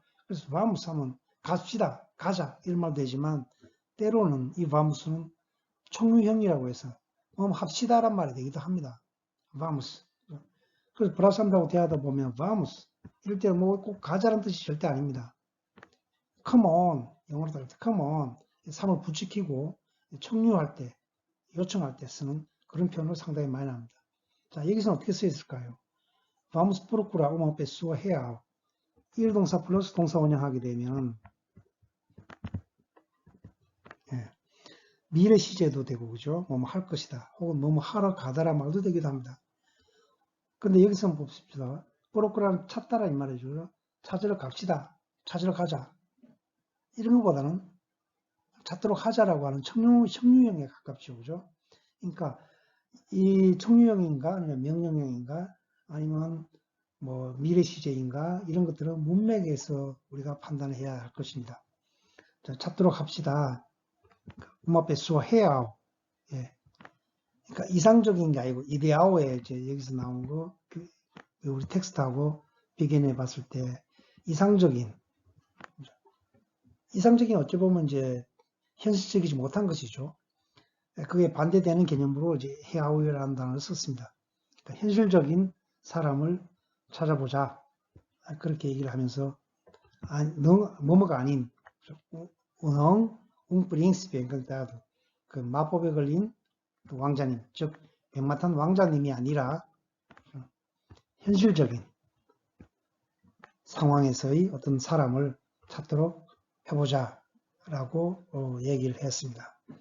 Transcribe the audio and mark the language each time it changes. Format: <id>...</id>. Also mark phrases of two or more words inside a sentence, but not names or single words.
<ko>그래서 vamos 하면 갑시다, 가자 이런 말도 되지만 때로는 이 vamo스는 총유형이라고 해서 합시다란 말이 되기도 합니다. vamos. 그래서 브라질 사람들하고 대화하다 보면 vamos 이럴 때는 뭐 꼭 가자라는 뜻이 절대 아닙니다.</ko> <en>come on,</en> <ko>영어로 따를 때</ko> <en>come on,</en> <ko>3을 붙이키고 청유할 때, 요청할 때 쓰는 그런 표현을 상당히 많이 합니다. 자, 여기서는 어떻게 쓰여 있을까요?</ko> <pt>vamos procurar uma pessoa real.</pt> <ko>일동사 플러스 동사 원형하게 되면 미래 시제도 되고, 그죠? 뭐뭐 할 것이다. 혹은 뭐뭐 하러 가다라 말도 되기도 합니다. 근데 여기서 한번 봅시다. procurar 찾다라 이 말이죠. 찾으러 갑시다. 찾으러 가자. 이런 것보다는 찾도록 하자라고 하는 청유형에 가깝죠. 그죠? 그러니까 이 청유형인가 아니면 명령형인가 아니면 뭐 미래 시제인가 이런 것들은 문맥에서 우리가 판단해야 할 것입니다. 자, 찾도록 합시다.</ko> <pt>uma pessoa real.</pt> <ko>예. 그러니까 이상적인 게 아니고 이데아오에 이제 여기서 나온 거 우리 텍스트하고 비교해 봤을 때 이상적인 어찌 보면 이제 현실적이지 못한 것이죠. 그게 반대되는 개념으로 이제 해아우이라는 단어를 썼습니다. 그러니까 현실적인 사람을 찾아보자. 그렇게 얘기를 하면서 뭐뭐가 아닌</ko> <pt>un príncipe encantado</pt> <ko>그 마법에 걸린 그 왕자님, 즉 백마탄 왕자님이 아니라 현실적인 상황에서의 어떤 사람을 찾도록 해보자 라고 얘기를 했습니다.</ko>